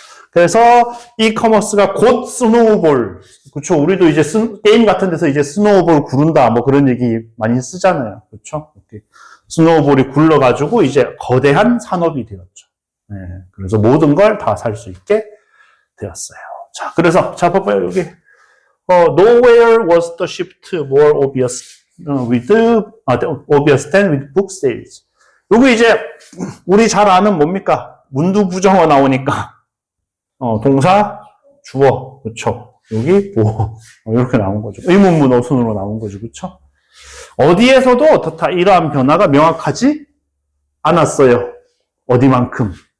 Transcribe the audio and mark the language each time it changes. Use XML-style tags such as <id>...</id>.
<ko>그래서 이커머스가 곧 스노우볼. 그렇죠. 우리도 이제 게임 같은 데서 이제 스노우볼 구른다. 뭐 그런 얘기 많이 쓰잖아요. 그렇죠. 스노우볼이 굴러가지고 이제 거대한 산업이 되었죠. 네. 그래서 모든 걸 다 살 수 있게 되었어요. 자, 그래서 자 봐봐요. 여기</ko> <en>nowhere was the shift more obvious obvious than with book sales.</en> <ko>요거 이제 우리 잘 아는 뭡니까? 문두부정어 나오니까 동사 주어 그렇죠. 여기 보어 이렇게 나온 거죠. 의문문 어순으로 나온 거죠. 그렇죠? 어디에서도 어떻다 이러한 변화가 명확하지 않았어요. 어디만큼?</ko>